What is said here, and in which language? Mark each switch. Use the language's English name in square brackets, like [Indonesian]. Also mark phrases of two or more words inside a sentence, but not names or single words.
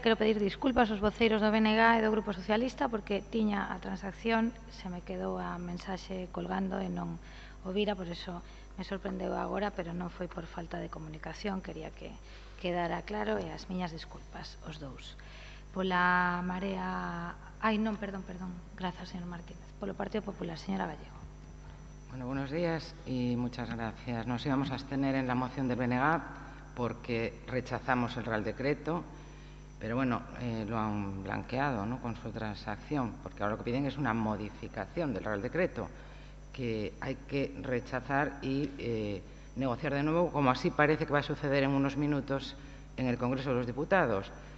[Galician] Quero pedir disculpas aos voceiros do BNG e do Grupo Socialista porque tiña a transacción, se me quedou a mensaxe colgando e non o vira, por eso me sorprendeu agora, pero non foi por falta de comunicación, quería que quedara claro e as miñas disculpas, os dous. Pola Marea... Ai, non, perdón. Grazas, señor Martínez. Polo Partido Popular, señora Gallego. [Spanish] Bueno, buenos días y muchas gracias. Nos íbamos a abstener en la moción del BNG porque rechazamos el Real Decreto, pero bueno, lo han blanqueado, ¿no?, con su transacción, porque ahora lo que piden es una modificación del Real Decreto que hay que rechazar y negociar de nuevo, como así parece que va a suceder en unos minutos en el Congreso de los Diputados.